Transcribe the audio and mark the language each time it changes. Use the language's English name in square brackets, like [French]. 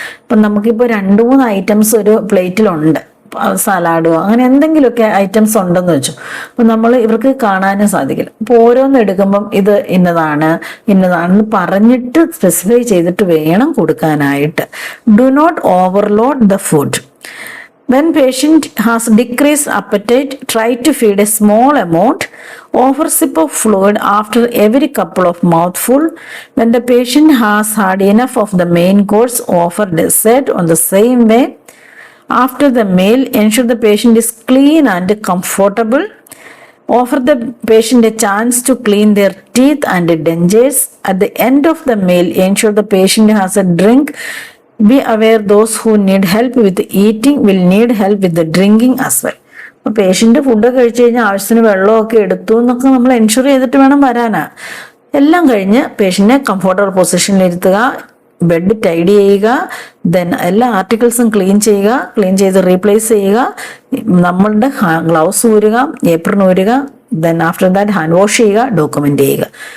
[Malayalam] ഇപ്പം നമുക്കിപ്പോൾ 2-3 ഐറ്റംസ് ഒരു പ്ലേറ്റിലുണ്ട്, സലാഡോ അങ്ങനെ എന്തെങ്കിലുമൊക്കെ ഐറ്റംസ് ഉണ്ടെന്ന് വെച്ചു. അപ്പം നമ്മൾ ഇവർക്ക് കാണാനും സാധിക്കില്ല. അപ്പോൾ ഓരോന്ന് എടുക്കുമ്പം ഇത് ഇന്നതാണെന്ന് പറഞ്ഞിട്ട് സ്പെസിഫൈ ചെയ്തിട്ട് വേണം കൊടുക്കാനായിട്ട്. [English] Do not overload the food. When patient has decreased appetite, try to feed a small amount. Offer sip of fluid after every couple of mouthful. When the patient has had enough of the main course, offer dessert on the same way. After the meal, ensure the patient is clean and comfortable. Offer the patient a chance to clean their teeth and dentures. At the end of the meal, ensure the patient has a drink. Be aware those who need help with eating will need help with the drinking as well. [Malayalam] അപ്പോൾ patient food കഴിച്ചു കഴിഞ്ഞാൽ ആവശ്യത്തിന് വെള്ളമൊക്കെ എടുത്തു എന്നൊക്കെ നമ്മൾ ensure ചെയ്തിട്ട് വേണം വരാനാ. എല്ലാം കഴിഞ്ഞ് പേഷ്യൻറ്റിനെ കംഫോർട്ടബിൾ പൊസിഷനിൽ ഇരുത്തുക, ബെഡ് ടൈഡി ചെയ്യുക, ദെൻ എല്ലാ ആർട്ടിക്കിൾസും ക്ലീൻ ചെയ്യുക, ക്ലീൻ ചെയ്ത് റീപ്ലേസ് ചെയ്യുക, നമ്മളുടെ gloves ഊരുക, ഏപ്രിൻ ഊരുക, [English] then after that [Malayalam] hand wash ചെയ്യുക, ഡോക്യുമെന്റ് ചെയ്യുക.